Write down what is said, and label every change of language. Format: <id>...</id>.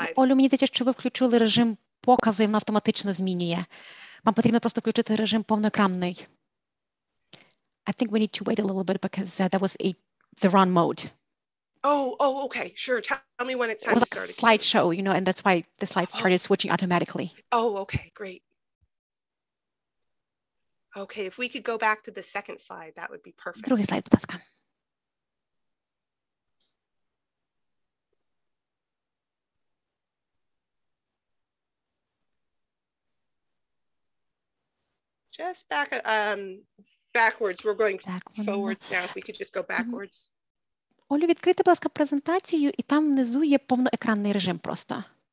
<uk>Олю, мені здається, що ви включили режим показу, і воно автоматично змінює. Вам потрібно просто включити режим повноекранний.</uk> <en>I think we need to wait a little bit because that was the wrong mode. Oh, okay, sure. Tell me when it's time to start. It was like a slideshow, you know, and that's why the slides started switching automatically. Oh, okay, great. Okay, if we could go back to the second slide, that would be perfect.</en> <uk>Другий слайд, будь ласка.</uk> <en>Just backwards. We're going forwards now. If we could just go backwards.</en> <uk>Олю, відкрийте, будь ласка, презентацію, і там внизу є повноекранний режим просто.</uk>